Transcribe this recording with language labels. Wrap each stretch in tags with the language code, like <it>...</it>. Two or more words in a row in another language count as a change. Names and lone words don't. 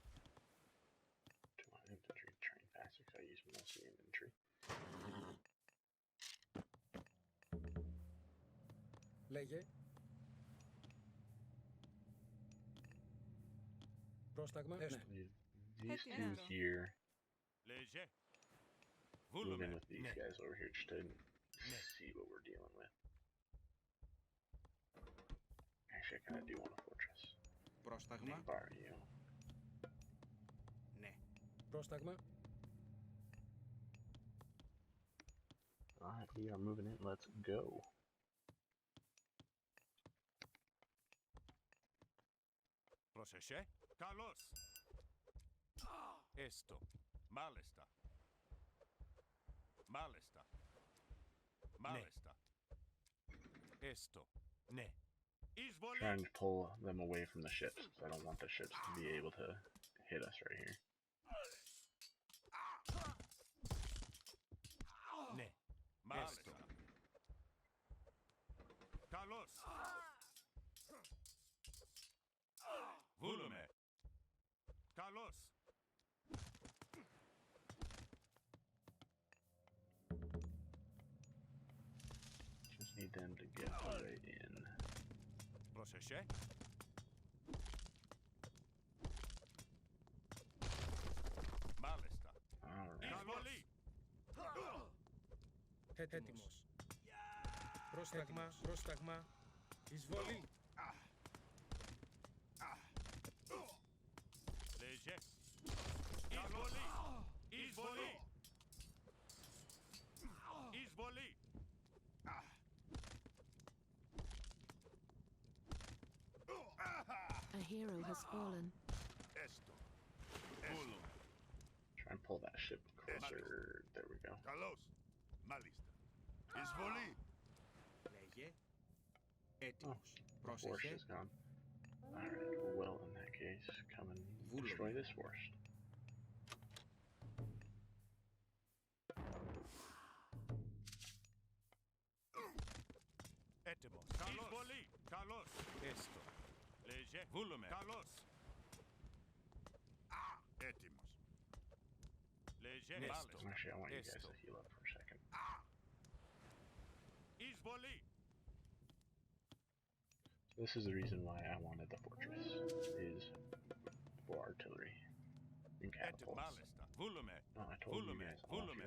<en>Do my infantry train faster because I use mostly infantry.</en> <el>Λέγε. Πρόσταγμα. Έστω.</el> <en>These two here.</en> <el>Léger.</el> <en>Move in with these guys over here just to see what we're dealing with. Actually, I kind of do want a fortress.</en> <el>Πρόσταγμα.</el> <en>Borrow you.</en> <el>Ναι. Πρόσταγμα.</el> <en>Alright, we are moving in. Let's go.</en> <el>Πρόσεχε. Καλώς. Έστω. Μάλιστα. Μάλιστα. Μάλιστα. Έστω. Ναι. Εισβολή.</el> <en>Trying to pull them away from the ships. I don't want the ships to be able to hit us right here.</en> <el>Ναι. Μάλιστα. Καλώς. Βούλουμε. Καλώς.</el> <en>Just need them to get all the way in.</en> <el>Πρόσεχε. Μάλιστα.</el> <en>Alright.</en> <el>Εισβολή. Έτοιμος. Πρόσταγμα. Πρόσταγμα. Εισβολή. Léger. Εισβολή. Εισβολή. Εισβολή.</el> <en>A hero has fallen.</en> <el>Έστω. Βούλουμε.</el> <en>Try and pull that ship closer. There we go.</en> <el>Καλώς. Μάλιστα. Εισβολή. Λέγε.</el> <en>Oh,</en> <el>Έτοιμος.</el> <en>the forest</en> <el>Πρόσεχε.</el> <en>is gone. Alright, well, in that case, come and destroy this forest.</en> <el>Έτοιμος. Εισβολή. Καλώς. Έστω. Λέγε. Βούλουμε. Καλώς. Έτοιμος. Λέγε. Μάλιστα.</el> <en>Actually, I want you guys</en> <el>Esto.</el> <en>to heal up for a second.</en> <el>Εισβολή.</el> <en>This is the reason why I wanted the fortress, is for artillery and</en> <el>Έτοιμο.</el> <en>catapults.</en> <el>Μάλιστα. Βούλουμε.</el> <en>No, I told you</en> <el>Βούλουμε.</el> <en>guys, I want you</en> <el>Βούλουμε.</el>